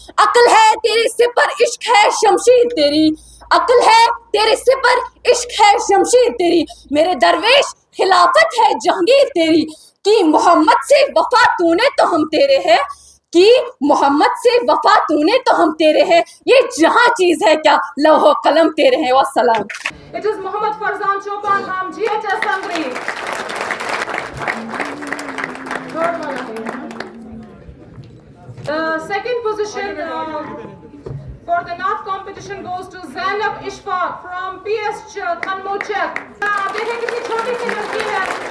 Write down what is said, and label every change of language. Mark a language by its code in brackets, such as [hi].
[hi] अक्ल है तेरे सिर पर इश्क है शमशीर तेरी, अक्ल है तेरे सिर पर इश्क है शमशीर तेरी, मेरे दरवेश खिलाफत है जहांगीर तेरी, कि मोहम्मद से वफा तूने तो हम तेरे हैं, कि मोहम्मद से वफा तूने तो हम तेरे हैं, ये जहां चीज है क्या लौह कलम तेरे हैं। वस्सलाम। [en] It is Muhammad Farzan Chaupan from GHS Hungary. Third one again. The second position for the Naat competition goes to Zainab Ishfaq from PS Khanmochek. [hi] आप देखें कितनी छोटी सी लड़की है।